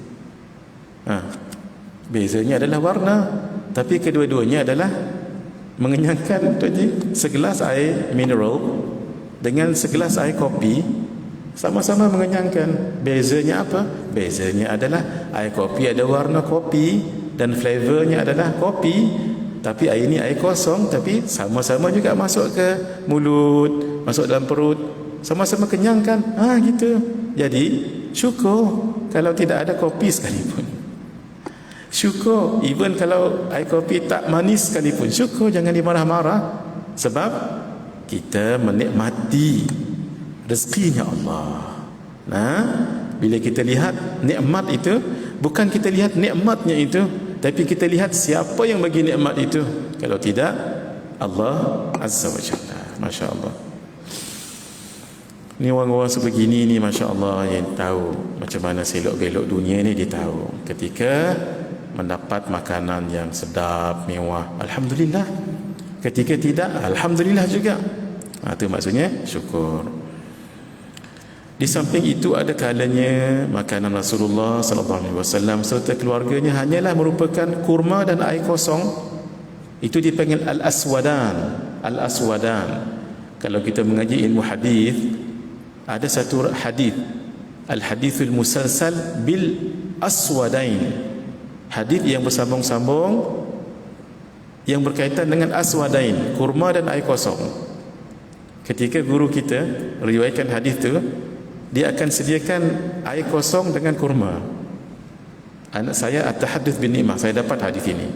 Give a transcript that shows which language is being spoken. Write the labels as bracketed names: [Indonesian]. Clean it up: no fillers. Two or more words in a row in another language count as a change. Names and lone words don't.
[Malay] Bezanya adalah warna, tapi kedua-duanya adalah mengenyangkan. Segelas air mineral dengan segelas air kopi sama-sama mengenyangkan. Bezanya apa? Bezanya adalah air kopi ada warna kopi dan flavornya adalah kopi, tapi air ini air kosong, tapi sama-sama juga masuk ke mulut, masuk dalam perut, sama-sama kenyangkan. Gitu. Jadi syukur kalau tidak ada kopi sekalipun. Syukur even kalau air kopi tak manis sekalipun. Syukur, jangan dimarah-marah, sebab kita menikmati rezekinya Allah. Bila kita lihat nikmat itu, bukan kita lihat nikmatnya itu, tapi kita lihat siapa yang bagi nikmat itu. Kalau tidak, [Arabic] الله عز وجل. ما شاء الله. [Malay] Ni orang-orang sebegini ni, [Arabic] ما شاء الله, [Malay] yang tahu macam mana selok-belok dunia ni, dia tahu. Ketika mendapat makanan yang sedap, mewah, alhamdulillah. Ketika tidak, alhamdulillah juga. Itu maksudnya syukur. Di samping itu, ada kalanya makanan Rasulullah SAW serta keluarganya hanyalah merupakan kurma dan air kosong. Itu dipanggil al-aswadan. Al-aswadan. Kalau kita mengaji ilmu hadis, ada satu hadis, [Arabic] الحديث المسلسل بالأسودين. [Malay] Hadis yang bersambung-sambung yang berkaitan dengan aswadain, kurma dan air kosong. Ketika guru kita riwayatkan hadis tu, dia akan sediakan air kosong dengan kurma. Anak saya [Arabic] التحدث بالنعمة, [Malay] saya dapat hadis ini.